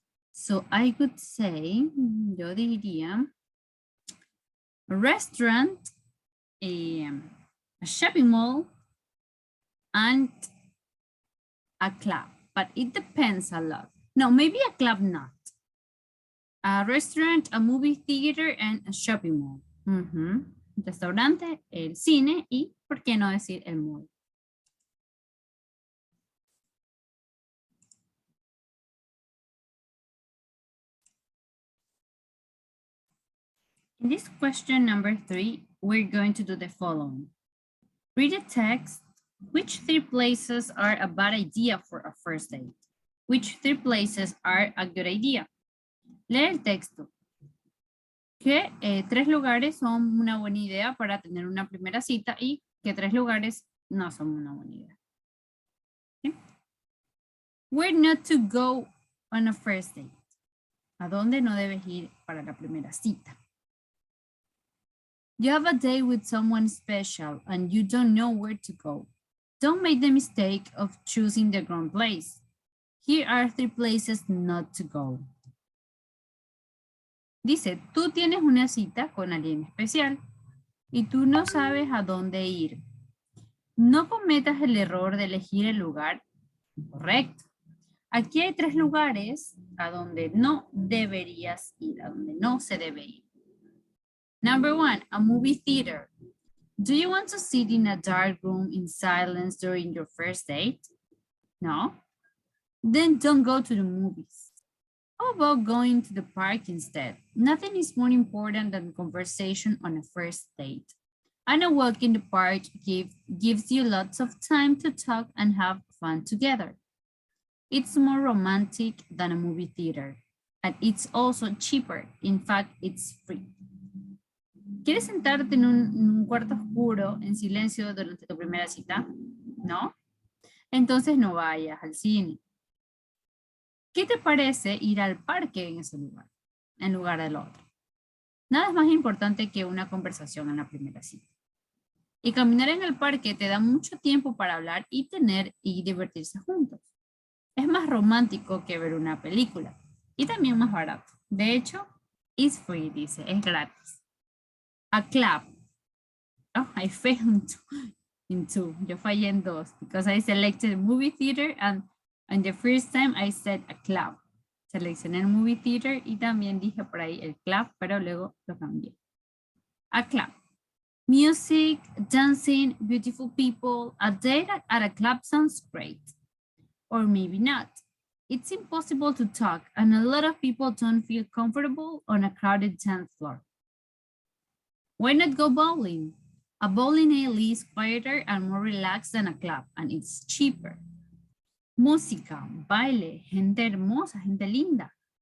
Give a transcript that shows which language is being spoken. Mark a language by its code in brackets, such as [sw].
[en] So I could say, [es] yo diría, [en] a restaurant, a shopping mall, and a club. But it depends a lot. No, maybe a club not. A restaurant, a movie theater, and a shopping mall. [es] Restaurante, el cine y, ¿por qué no decir el mall? [en] In this question number 3, we're going to do the following. Read the text. Which 3 places are a bad idea for a first date? Which 3 places are a good idea? [es] Lee el texto. Que 3 lugares son una buena idea para tener una primera cita y que 3 lugares no son una buena idea. ¿Sí? [en] Where not to go on a first date. [es] ¿A dónde no debes ir para la primera cita? [en] You have a date with someone special and you don't know where to go. Don't make the mistake of choosing the wrong place. Here are 3 places not to go. [es] Dice, tú tienes una cita con alguien especial y tú no sabes a dónde ir. No cometas el error de elegir el lugar correcto. Aquí hay 3 lugares a donde no deberías ir, a donde no se debe ir. [en] Number 1, a movie theater. Do you want to sit in a dark room in silence during your first date? No? Then don't go to the movies. How about going to the park instead? Nothing is more important than conversation on a first date. And a walk in the park gives you lots of time to talk and have fun together. It's more romantic than a movie theater. And it's also cheaper. In fact, it's free. [es] ¿Quieres sentarte en un cuarto oscuro, en silencio, durante tu primera cita? ¿No? Entonces no vayas al cine. ¿Qué te parece ir al parque en ese lugar, en lugar del otro? Nada es más importante que una conversación en la primera cita. Y caminar en el parque te da mucho tiempo para hablar y tener y divertirse juntos. Es más romántico que ver una película y también más barato. De hecho, [en] it's free, [es] dice, es gratis. [en] A club. Oh, I failed in 2. [es] Yo fallé en [en] 2 because I selected movie theater and the first time I said a club. [es] Seleccioné el movie theater y también dije por ahí el club, pero luego lo cambié. [en] A club. Music, dancing, beautiful people. A date at a club sounds great. Or maybe not. It's impossible to talk and a lot of people don't feel comfortable on a crowded dance floor. Why not go bowling? A bowling alley is quieter and more relaxed than a club, and it's cheaper. [es] Música, baile, gente hermosa, gente linda.